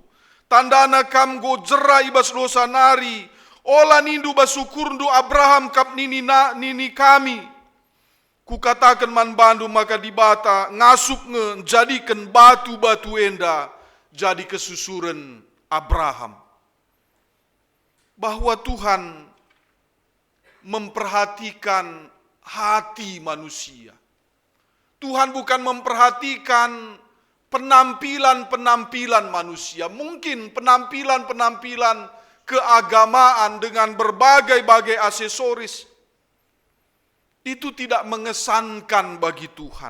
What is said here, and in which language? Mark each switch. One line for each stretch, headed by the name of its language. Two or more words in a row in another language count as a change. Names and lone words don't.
Batak Karo: Tandana kam go jera ibas dosa nari. Ola nindu basukur ndu Abraham kap nini kami. Kukatakan man bandu maka dibata ngasup jadikan batu-batu enda jadi kesusuran Abraham.
Indonesian: Bahwa Tuhan memperhatikan hati manusia. Tuhan bukan memperhatikan penampilan manusia. Mungkin penampilan keagamaan dengan berbagai-bagai aksesoris itu tidak mengesankan bagi Tuhan.